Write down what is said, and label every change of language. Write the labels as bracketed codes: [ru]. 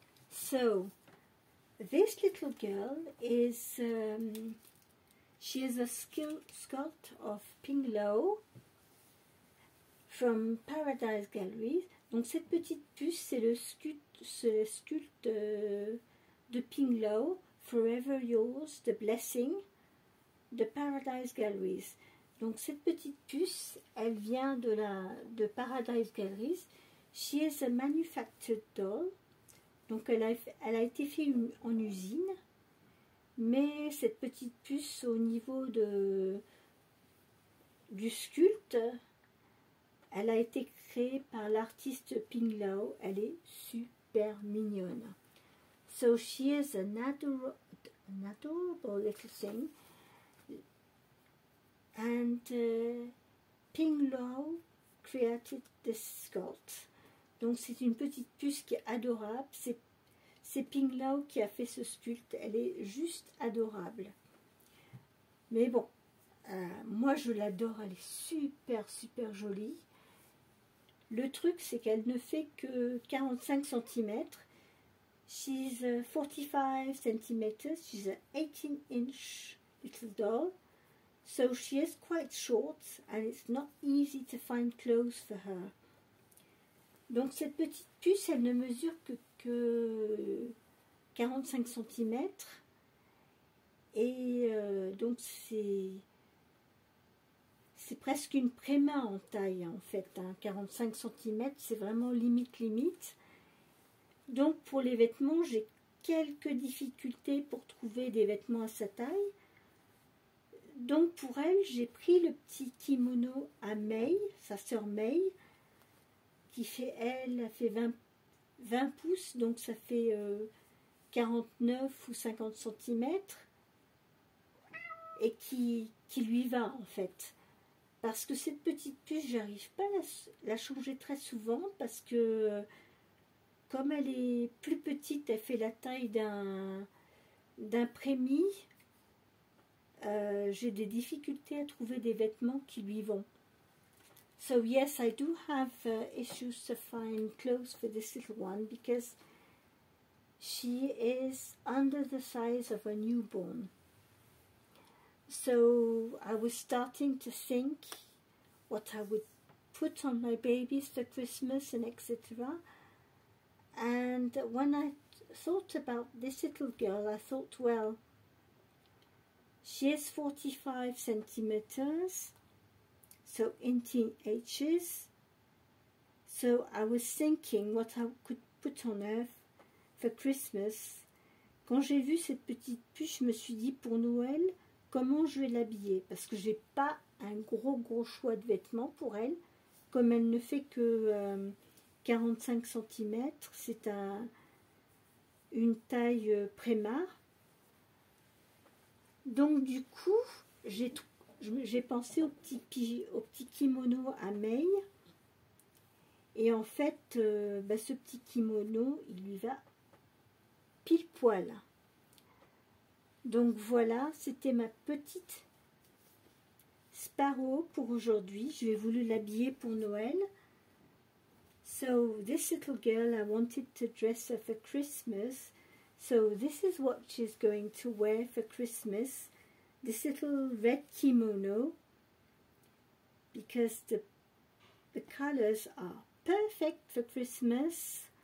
[en] So, this little girl is, she is a sculpt of Pinglo from Paradise Galleries. [fr] Donc cette petite puce, c'est le sculpte de Pinglo, Forever Yours, The Blessing, de Paradise Galleries. Donc cette petite puce, elle vient de Paradise Galleries. [en] She is a manufactured doll. [fr] Donc elle a été faite en usine, mais cette petite puce au niveau du sculpte, elle a été créée par l'artiste Pinglo. Elle est super mignonne. [en] So she is an adorable little thing. And Pinglo created this sculpt. [fr] Donc c'est une petite puce qui est adorable. C'est Pinglo qui a fait ce sculpte. Elle est juste adorable. Mais bon, moi je l'adore. Elle est super jolie. Le truc c'est qu'elle ne fait que 45 cm. [en] She's 45 cm. She's an 18-inch little doll. So she is quite short and it's not easy to find clothes for her. [fr] Donc cette petite puce, elle ne mesure que 45 cm. Et donc c'est presque une prémain en taille en fait. Hein. 45 cm, c'est vraiment limite. Donc pour les vêtements, j'ai quelques difficultés pour trouver des vêtements à sa taille. Donc pour elle, j'ai pris le petit kimono à May, sa sœur May, qui fait, elle a fait 20 pouces, donc ça fait 49 ou 50 cm, et qui lui va en fait. Parce que cette petite puce, j'arrive pas à la changer très souvent, parce que comme elle est plus petite, elle fait la taille d'un prémis, j'ai des difficultés à trouver des vêtements qui lui vont. [en] So yes, I do have issues to find clothes for this little one because she is under the size of a newborn. So I was starting to think what I would put on my babies for Christmas and etc. And when thought about this little girl, I thought, well, she is 45 centimeters, so 18 inches. So I was thinking what I could put on her for Christmas. [fr] Quand j'ai vu cette petite puce, je me suis dit pour Noël, comment je vais l'habiller? Parce que j'ai pas un gros choix de vêtements pour elle. Comme elle ne fait que 45 cm, c'est une taille Prémar. Donc du coup, j'ai pensé au petit kimono à maille. Et en fait, ce petit kimono, il lui va pile poil. Donc voilà, c'était ma petite Sparrow pour aujourd'hui. Je vais voulu l'habiller pour Noël. [en] So this little girl, I wanted to dress her for Christmas. So this is what she's going to wear for Christmas. This little red kimono. Because the colors are perfect for Christmas.